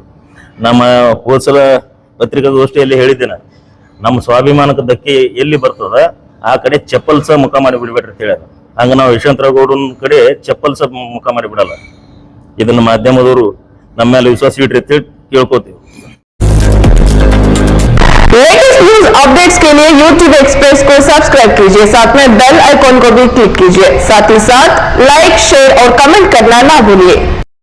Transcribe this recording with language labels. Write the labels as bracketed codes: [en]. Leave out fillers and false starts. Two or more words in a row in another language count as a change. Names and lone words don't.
[kn] ನಮ್ಮ ಹೋದ್ಸಲ ಪತ್ರಿಕಾಗೋಷ್ಠಿಯಲ್ಲಿ ಹೇಳಿದ್ದೇನೆ, ನಮ್ಮ ಸ್ವಾಭಿಮಾನಕ್ಕೆ ಧಕ್ಕೆ ಎಲ್ಲಿ ಬರ್ತದ ಆ ಕಡೆ ಚಪ್ಪಲ್ಸ ಮುಖ ಮಾಡಿ ಬಿಡ್ಬೇಡ್ರಿ ಅಂತ ಹೇಳ್ಯಾರ. ಹಂಗ ನಾವು ಯಶವಂತರೇಗೌಡನ ಕಡೆ ಚಪ್ಪಲ್ಸ ಮುಖ ಮಾಡಿ ಬಿಡಲ್ಲ. ಇದನ್ನ ಮಾಧ್ಯಮದವರು ನಮ್ಮ ಮೇಲೆ ವಿಶ್ವಾಸ ಇಟ್ರಿ ಅಂತ ಕೇಳ್ಕೋತೀವಿ. [hi] लेटेस्ट न्यूज अपडेट्स के लिए YouTube एक्सप्रेस को सब्सक्राइब कीजिए, साथ में बेल आइकॉन को भी क्लिक कीजिए। साथ ही साथ लाइक, शेयर और कमेंट करना ना भूलिए।